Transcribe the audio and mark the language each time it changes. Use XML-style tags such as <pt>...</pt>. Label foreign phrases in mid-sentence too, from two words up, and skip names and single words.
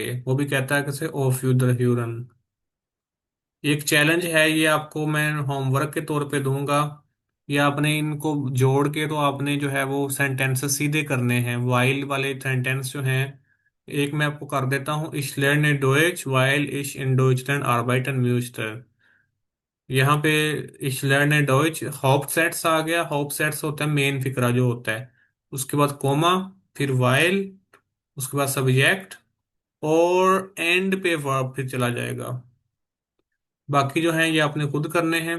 <ur>وہ بھی کہتا ہے کیسے,</ur> <de>Auf Wiederhören.</de> <ur>ایک چیلنج ہے، یہ آپ کو میں ہوم ورک کے طور پہ دوں گا. یا آپ نے ان کو جوڑ کے تو آپ نے جو ہے وہ سینٹینسز سیدھے کرنے ہیں، وائل والے سینٹینس جو ہیں. ایک میں آپ کو کر دیتا ہوں,</ur> <de>ich lerne Deutsch weil ich in Deutschland arbeiten möchte।</de> <ur>یہاں پہ</ur> <de>ich lerne Deutsch Hauptsätze</de> <ur>آ گیا. Hauptsätze ہوتا ہے مین فقرہ جو ہوتا ہے، اس کے بعد کوما، پھر وائل، اس کے بعد سبجیکٹ، اور اینڈ پہ ورب پھر چلا جائے گا. باقی جو ہے یہ آپ نے خود کرنے ہیں.</ur>